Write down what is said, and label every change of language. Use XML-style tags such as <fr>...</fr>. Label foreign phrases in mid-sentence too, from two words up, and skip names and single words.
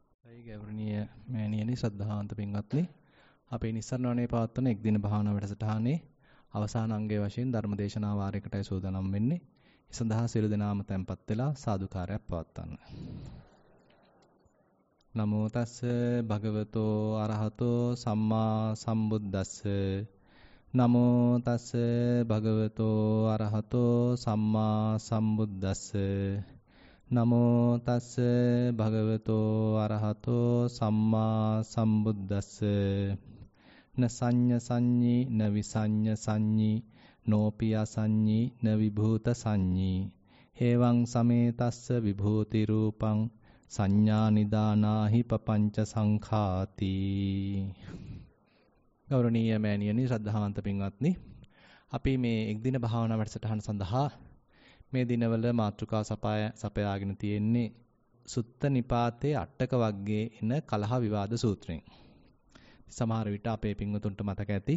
<si>අවසරයි ගෞරවනීය මෑණියනි ශ්‍රද්ධාවන්ත පින්වත්නි අපේ නිස්සරණවනේ පවත්වන එක් දින භාවනා වැඩසටහනේ අවසාන අංගයේ වශයෙන් ධර්මදේශනා වාරයකටයි සූදානම් වෙන්නේ. ඒ සඳහා සියලු දෙනාම tempත් වෙලා සාදුකාරයක් පවත්වන්න.</si> <pi>නමෝ තස්ස භගවතෝ අරහතෝ සම්මා සම්බුද්දස්ස නමෝ තස්ස භගවතෝ අරහතෝ සම්මා සම්බුද්දස්ස නමෝ තස්ස භගවතෝ අරහතෝ සම්මා සම්බුද්දස්ස න සංඤ සංඤී න විසඤ්ඤ සංඤී නෝපිය සංඤී න විභූත සංඤී හේවං සමේතස්ස විභූති රූපං සංඥා නිදානාහි පపంచ සංඛාති.</pi> <si>ගෞරවනීය මෑණියනි ශ්‍රද්ධාවන්ත පින්වත්නි අපි මේ එක් දින භාවනා වැඩසටහන සඳහා මේ දිනවල මාතෘකා සපයාගෙන තියෙන්නේ සුත්ත නිපාතේ අට්ටක වර්ගයේ එන කලහ විවාද සූත්‍රයෙන්. සමහර විට අපේ පින්වතුන්ට මතක ඇති.</si>